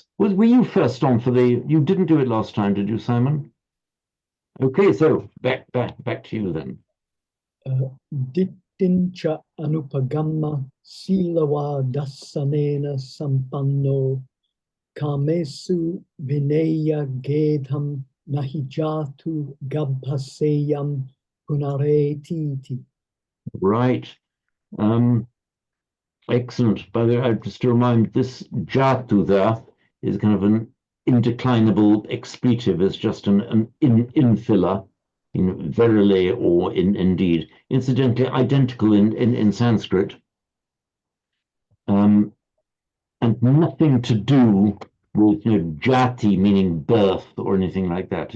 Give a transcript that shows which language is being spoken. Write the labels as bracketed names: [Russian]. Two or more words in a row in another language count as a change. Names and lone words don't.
[English] Were you first on for the? You didn't do it last time, did you, Simon? Okay, so back to you then. [Pali] Dittincha anupagamma silawa dasanena sampanno kamesu vineya gedham nahijatu gabhaseyam punaretiti. [English] Right. Excellent. By the way, just to remind, this jatu there is kind of an indeclinable expletive. It's just an infiller in verily or in indeed. Incidentally, identical in Sanskrit. And nothing to do with jati meaning birth or anything like that.